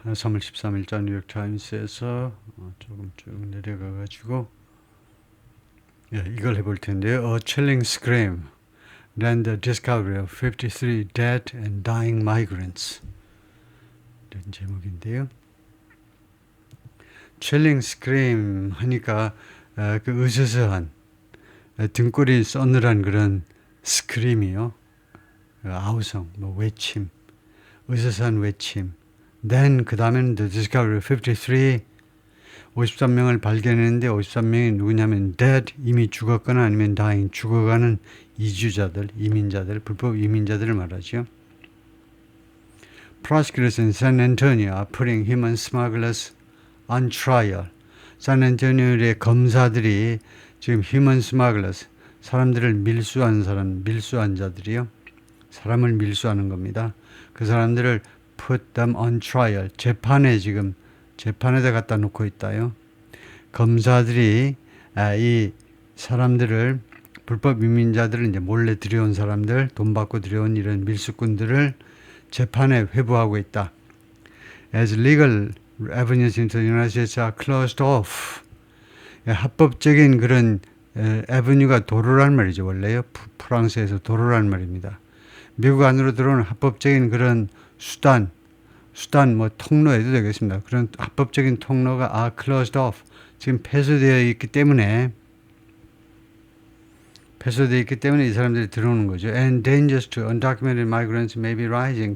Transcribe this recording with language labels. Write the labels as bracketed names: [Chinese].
[Korean] 3월 13일자 뉴욕타임스에서 조금 쭉 내려가가지고 예, 이걸 해볼 텐데요. [English] A chilling scream, then the discovery of 53 dead and dying migrants. [Korean] 이런 제목인데요. chilling scream 하니까 그 으스스한 등골이 서늘한 그런 스크림이요. 아우성, 뭐 외침, 으스스한 외침. Then 그 다음에는 [English] the discovery of 53 [Korean] 53명을 발견했는데 53명이 누구냐면 dead 이미 죽었거나 아니면 dying 죽어가는 이주자들, 이민자들, 불법 이민자들을 말하죠. [English] Prosecutors in San Antonio are putting human smugglers on trial. [Korean] 샌안토니오의 검사들이 지금 [English] human smugglers [Korean] 사람들을 밀수한 자들이요. 사람을 밀수하는 겁니다. 그 사람들을 [English] put them on trial. [Korean] 재판에다 갖다 놓고 있다요. 검사들이 이 사람들을 불법 이민자들을 이제 몰래 들여온 사람들, 돈 받고 들여온 이런 밀수꾼들을 재판에 회부하고 있다. [English] As legal avenues into the United States are closed off. [Korean] 합법적인 그런 에버뉴가 도로란 말이죠. 원래요. 프랑스에서 도로란 말입니다. 미국 안으로 들어오는 합법적인 그런 수단 뭐 통로에도 되겠습니다. 그런 합법적인 통로가 [English] are closed off. [Korean] 지금 폐쇄되어 있기 때문에 이 사람들이 들어오는 거죠. [English] And dangers to undocumented migrants may be rising.